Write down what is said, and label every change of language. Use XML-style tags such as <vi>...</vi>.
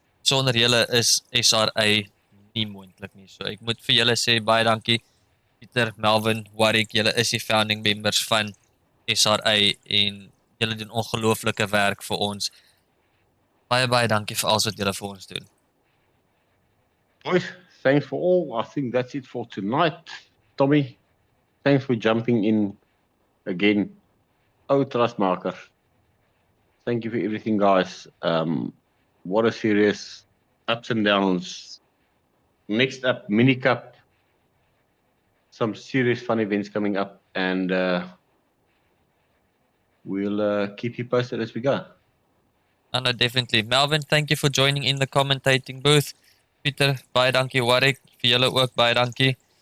<af>Sonder julle is SRA nie moontlik nie. So ek moet vir julle sê baie dankie Pieter, Melvin, Warwick, julle is die founding members van SRA en julle doen ongelooflike werk vir ons. Baie dankie vir alles wat julle vir ons doen.</af> <en>Boys, thanks for all. I think that's it for tonight. Tommy, thanks for jumping in again. Trustmarker. Thank you for everything, guys. What a series. Ups and downs. Next up, Mini Cup. Some serious fun events coming up, and we'll keep you posted as we go. No, definitely. Melvin, thank you for joining in the commentating booth.</en> <af>Pieter, baie dankie. Warwick, vir julle ook baie dankie.</af>